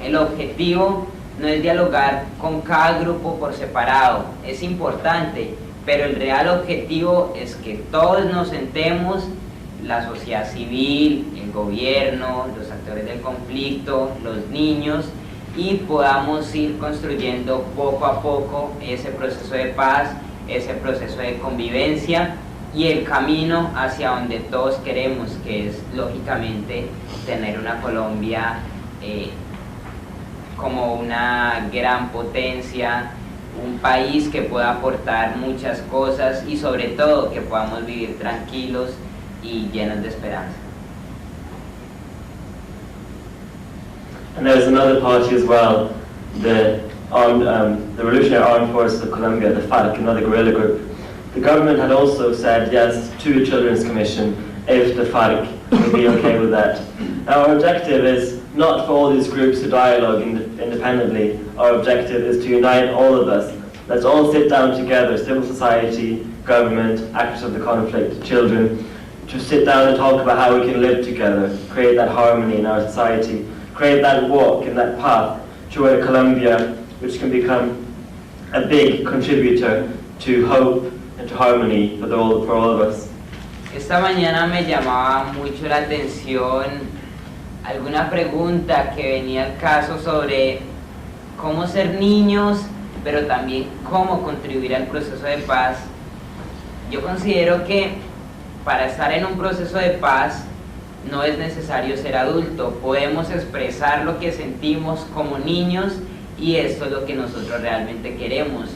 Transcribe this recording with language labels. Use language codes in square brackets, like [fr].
[es] El objetivo no es dialogar con cada grupo por separado, es importante, pero el real objetivo es que todos nos sentemos, la sociedad civil, el gobierno, los actores del conflicto, los niños, y podamos ir construyendo poco a poco ese proceso de paz, ese proceso de convivencia y el camino hacia donde todos queremos, que es lógicamente tener una Colombia como una gran potencia, un país que pueda aportar muchas cosas y sobre todo que podamos vivir tranquilos y llenos de esperanza. [en] And there's another party as well, the Revolutionary Armed Forces of Colombia, the FARC, another guerrilla group. The government had also said yes to a Children's Commission if the FARC would be okay with that. Now, our objective is not for all these groups to dialogue independently. Our objective is to unite all of us. Let's all sit down together, civil society, government, actors of the conflict, children, to sit down and talk about how we can live together, create that harmony in our society, create that walk and that path toward a Colombia which can become a big contributor to hope and to harmony for all of us. [es] Esta mañana me llamaba mucho la atención alguna pregunta que venía al caso sobre cómo ser niños, pero también cómo contribuir al proceso de paz. Yo considero que para estar en un proceso de paz no es necesario ser adulto, podemos expresar lo que sentimos como niños y esto es lo que nosotros realmente queremos.